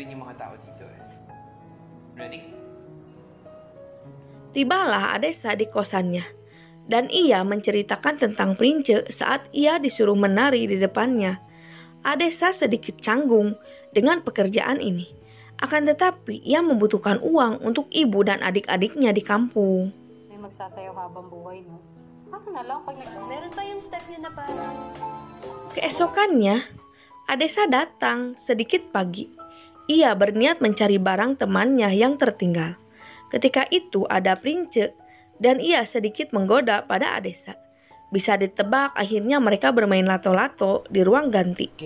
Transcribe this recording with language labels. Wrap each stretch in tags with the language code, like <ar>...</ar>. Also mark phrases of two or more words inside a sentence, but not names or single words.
<id>Tibalah Adesa di kosannya dan ia menceritakan tentang Prince saat ia disuruh menari di depannya. Adesa sedikit canggung dengan pekerjaan ini. Akan tetapi ia membutuhkan uang untuk ibu dan adik-adiknya di kampung.</id> <tl>May magsasayaw habang buhay, no? Ako na lang pag meron pa yung step niya na parang...</tl> <id>Keesokannya, Adesa datang sedikit pagi. Ia berniat mencari barang temannya yang tertinggal. Ketika itu ada Prince dan ia sedikit menggoda pada Adesa. Bisa ditebak akhirnya mereka bermain lato-lato di ruang ganti.</id>